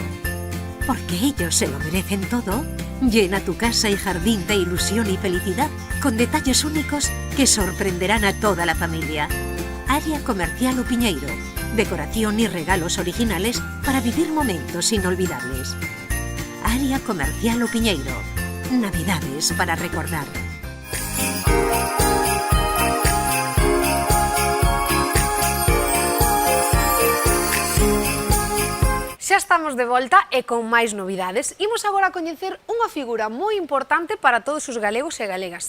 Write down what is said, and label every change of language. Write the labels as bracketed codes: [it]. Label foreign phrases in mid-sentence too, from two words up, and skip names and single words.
[es] Porque ellos se lo merecen todo. Llena tu casa y jardín de ilusión y felicidad con detalles únicos que sorprenderán a toda la familia. Área Comercial O Piñeiro. Decoración y regalos originales para vivir momentos inolvidables. Área Comercial O Piñeiro. Navidades para recordar. [gl] Xa estamos de volta e con máis novidades. Imos agora a coñecer unha figura moi importante para todos os galegos e galegas.